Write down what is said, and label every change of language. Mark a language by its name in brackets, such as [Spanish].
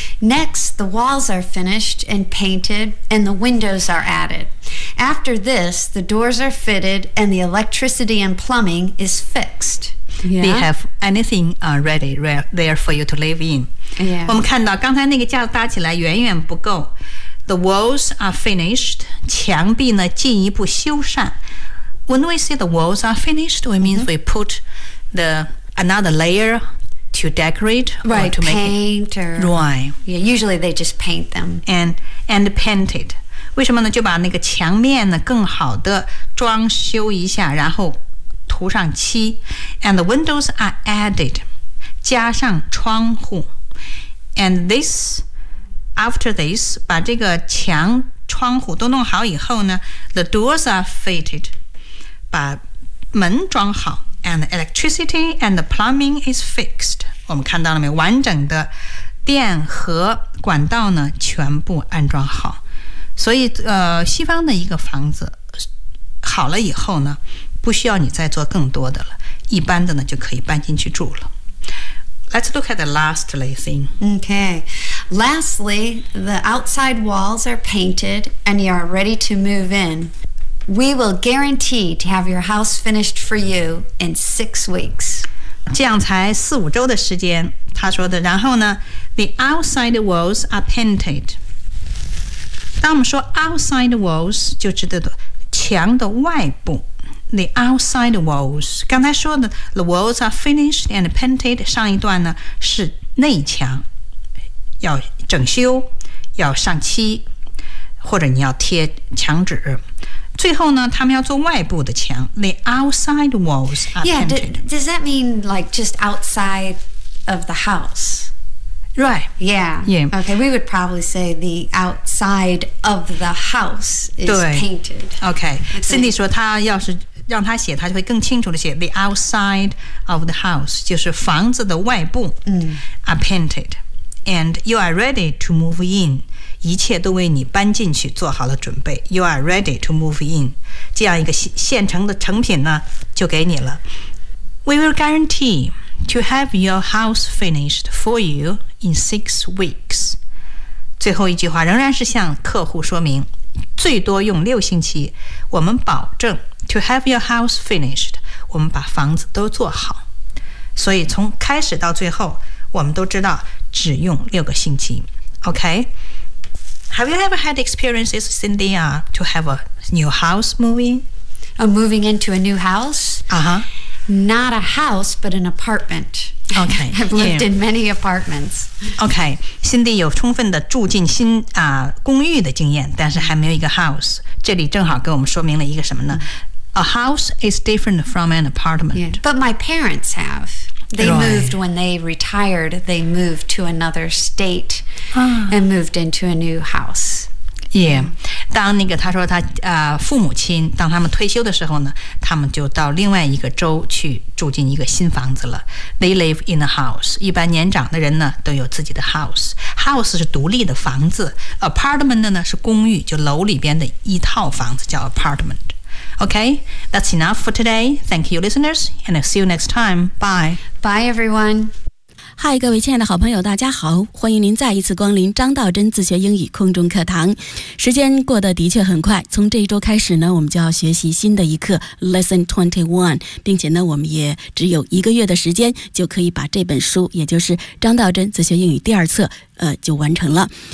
[English] Next, the walls are finished and painted, and the windows are added. After this, the doors are fitted, and the electricity and plumbing is fixed. Yeah. They have anything ready there for you to live in. Yeah. [Chinese] 我们看到刚才那个架子搭起来远远不够。 [English] The walls are finished. [Chinese] 墙壁呢进一步修缮。 [English] When we say the walls are finished, we means we put another layer. To decorate, right, or to make it, or, right? Yeah, usually they just paint them and paint it. [Chinese] 为什么呢？就把那个墙面呢更好的装修一下，然后涂上漆。 [English] And the windows are added, [Chinese] 加上窗户。 [English] And this, after this, [Chinese] 把这个墙窗户都弄好以后呢 ， [English] the doors are fitted, [Chinese] 把门装好。 [English] And the electricity and the plumbing is fixed. [Chinese] 我们看到了没？完整的电和管道呢，全部安装好。所以，西方的一个房子好了以后呢，不需要你再做更多的了，一般的呢就可以搬进去住了。 [English] Let's look at the last thing. Okay. Lastly, the outside walls are painted, and you are ready to move in. We will guarantee to have your house finished for you in 6 weeks. [Chinese] 这样才4-5周的时间，他说的。然后呢 [English] ，the outside walls are painted. [Chinese] 当我们说 outside walls， 就指的墙的外部。 [English] The outside walls， [Chinese] 刚才说的 [English] the walls are finished and painted， [Chinese] 上一段呢是内墙，要整修，要上漆，或者你要贴墙纸。最后呢，他们要做外部的墙 ， [English] the outside walls are painted. Yeah, does that mean like just outside of the house? Right. Yeah. Yeah. Okay, we would probably say the outside of the house is painted. [Chinese] Okay. Cindy 说，他要是让他写，他就会更清楚的写 [English] the outside of the house， [Chinese] 就是房子的外部 [English] are painted, and you are ready to move in. [Chinese] 一切都为你搬进去做好了准备。 [English] You are ready to move in. [Chinese] 这样一个现成的成品呢，就给你了。 [English] We will guarantee to have your house finished for you in 6 weeks. [Chinese] 最后一句话仍然是向客户说明，最多用6星期。我们保证 [English] to have your house finished. [Chinese] 我们把房子都做好。所以从开始到最后，我们都知道只用6个星期。 [English] OK? Have you ever had experiences, Cindy, to have a new house moving? A moving into a new house? Uh-huh. Not a house, but an apartment. Okay. I've lived in many apartments. [Chinese] Okay. Cindy 有充分的住进新公寓的经验，但是还没有一个 house. 这里正好给我们说明了一个什么呢？ [English] A house is different from an apartment. Yeah. But my parents have. They moved when they retired. They moved to another state and moved into a new house. Yeah. [Chinese] 当那个他说他父母亲当他们退休的时候呢，他们就到另外一个州去住进一个新房子了。 [English] They live in a house. [Chinese] 一般年长的人呢都有自己的 house. House 是独立的房子。Apartment 呢是公寓，就楼里边的一套房子叫 apartment. [English] Okay, that's enough for today. Thank you, listeners, and I'll see you next time. Bye. Bye, everyone. [Chinese] Hi, 各位亲爱的好朋友，大家好，欢迎您再一次光临张道真自学英语空中课堂。时间过得的确很快，从这一周开始呢，我们就要学习新的一课 Lesson 21， 并且呢，我们也只有一个月的时间就可以把这本书，也就是张道真自学英语第二册，就完成了。